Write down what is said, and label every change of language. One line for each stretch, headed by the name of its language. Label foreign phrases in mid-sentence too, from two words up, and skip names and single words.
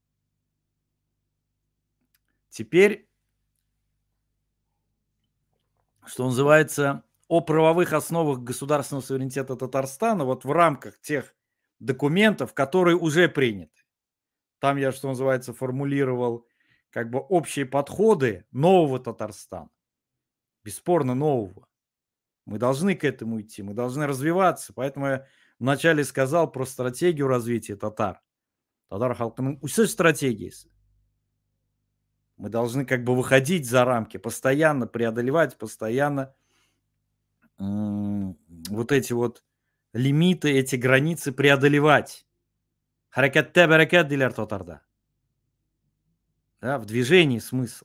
Russian: Теперь, что называется, о правовых основах государственного суверенитета Татарстана вот в рамках тех документов, которые уже приняты. Там я, что называется, формулировал как бы общие подходы нового Татарстана. Бесспорно нового. Мы должны к этому идти, мы должны развиваться. Поэтому я вначале сказал про стратегию развития татар.
Tatar: Татар халкының үсіш стратегиясы.
Russian: Мы должны как бы выходить за рамки, постоянно преодолевать, постоянно вот эти вот лимиты, эти границы преодолевать.
Tatar: Харакатте баракат дилер татарда.
Russian: Да, в движении смысл.